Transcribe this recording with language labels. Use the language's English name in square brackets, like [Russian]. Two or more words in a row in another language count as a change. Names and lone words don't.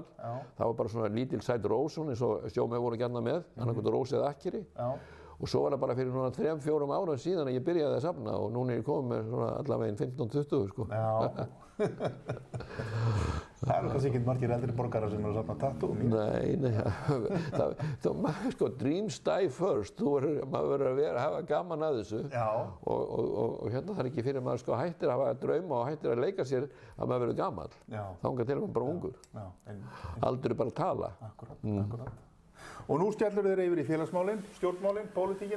[Icelandic] Það var bara svona lítil sæt rós eins og sjómenn voru gjarna með, annarkvort rós eða akkeri. Og svo var það bara fyrir svona 3-4 árum síðan að ég byrjaði að safna og núna er ég komið með svona allavega 15-20 sko. Það eru kannski ekki margir eldri borgarar sem eru að safna tattoo. Nei, sko, [English] dreams die first. [Icelandic] Maður verður að hafa gaman að þessu. Og hérna það er ekki fyrir maður sko hættir að hafa drauma og hættir að leika sér að maður verður gamall. Þangað til maður bara ungur. Aldur er bara að tala. Akkurat. Og nú skellur þér yfir í félagsmálin, stjórnmálin, pólitíkina.